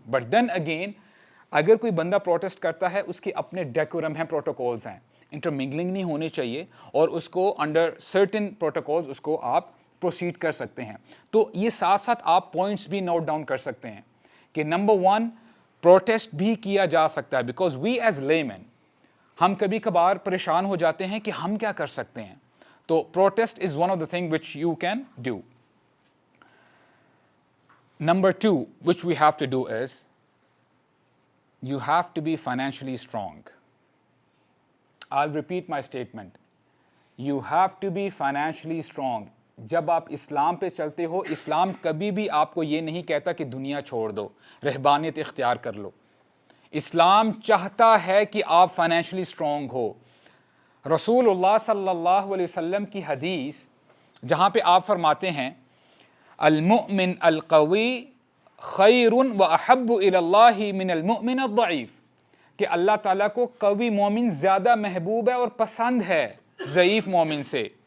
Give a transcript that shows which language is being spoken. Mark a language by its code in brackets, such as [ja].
[en] but then again [ur] اگر کوئی بندہ پروٹیسٹ کرتا ہے اس کے اپنے ڈیکورم ہیں, پروٹوکولز ہیں, انٹرمنگلنگ نہیں ہونی چاہیے, اور اس کو [en] under certain protocols [ur] اس کو آپ پروسیڈ کر سکتے ہیں. تو یہ ساتھ ساتھ آپ پوائنٹس بھی نوٹ ڈاؤن کر سکتے ہیں کہ نمبر 1, پروٹیسٹ بھی کیا جا سکتا ہے, [en] because we as layman [ur] ہم کبھی کبھار پریشان ہو جاتے ہیں کہ ہم کیا کر سکتے ہیں. [en] تو protest is one of the thing which you can do. Number 2 which we have to do is you have to be financially strong. I'll repeat my statement. You have to be financially strong. [ur] جب آپ اسلام پہ چلتے ہو, اسلام کبھی بھی آپ کو یہ نہیں کہتا کہ دنیا چھوڑ دو, رہبانیت اختیار کر لو. اسلام چاہتا ہے کہ آپ فائنینشلی اسٹرانگ ہو. رسول اللہ صلی اللہ علیہ وسلم کی حدیث جہاں پہ آپ فرماتے ہیں [ar] المؤمن القوی خیر و احب الی اللہ من المؤمن الضعیف, [ur] کہ اللہ تعالیٰ کو قوی مومن زیادہ محبوب ہے اور پسند ہے ضعیف مومن سے.